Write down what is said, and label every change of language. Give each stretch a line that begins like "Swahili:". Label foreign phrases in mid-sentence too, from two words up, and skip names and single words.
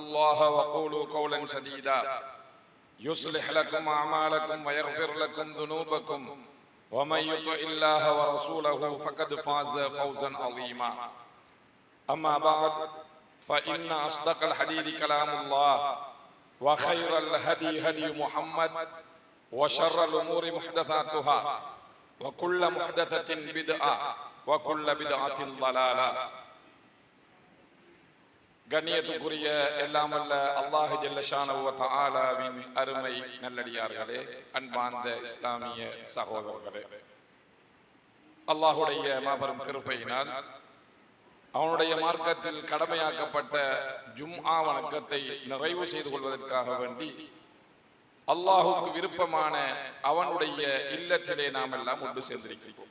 Arabic: الله وقولوا قولا سديدا يصلح لكم أعمالكم ويغفر لكم ذنوبكم ومن يطع الله ورسوله فقد فاز فوزا عظيما أما بعد فإن أصدق الحديث كلام الله وخير الهدي هدي محمد وشر الأمور محدثاتها وكل محدثة بدعة وكل بدعة ضلالة.
Tamil: கண்ணியத்துக்குரிய எல்லாம் அல்ல அல்லாஹ்
Arabic: جل شأنه وتعالى
Tamil: அருமை நல்லடியார்களே, அன்பார்ந்த இஸ்லாமிய சகோதரர்களே, அல்லாஹுடைய மாபெரும் கிருபையினால் அவனுடைய மார்க்கத்தில் கடமையாக்கப்பட்ட ஜும்ஆ வணக்கத்தை நிறைவு செய்து கொள்வதற்காக வேண்டி அல்லாஹுக்கு விருப்பமான அவனுடைய இல்லத்திலே நாம் எல்லாம் ஒன்று சேர்ந்திருக்கிறோம்.